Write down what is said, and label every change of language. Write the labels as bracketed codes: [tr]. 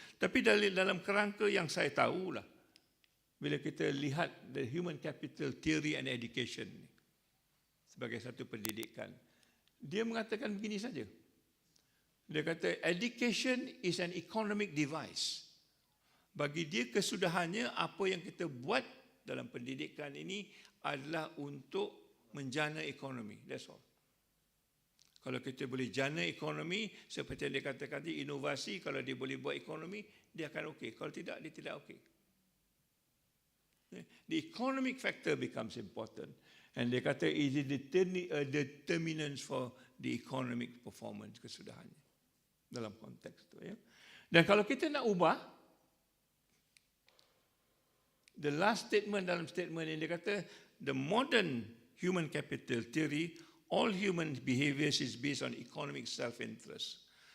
[ms] Tapi dalam kerangka yang saya tahulah, bila kita lihat [en] the human capital theory and education [ms] sebagai satu pendidikan, dia mengatakan begini saja. Dia kata [en] education is an economic device. [ms] Bagi dia kesudahannya apa yang kita buat dalam pendidikan ini adalah untuk menjana ekonomi. [en] That's all. [ms] Kalau kita boleh jana ekonomi, seperti yang dia katakan tadi, inovasi, kalau dia boleh buat ekonomi, dia akan okey. Kalau tidak, dia tidak okey. [en] The economic factor becomes important. And [ms] dia kata, [en] is it determinants for the economic performance, [ms] kesudahannya. Dalam konteks itu. Ya. Dan kalau kita nak ubah, [en] the last statement [ms] dalam statement ini, dia kata, [en] the modern human capital theory, all human behaviors is based on economic self-interest.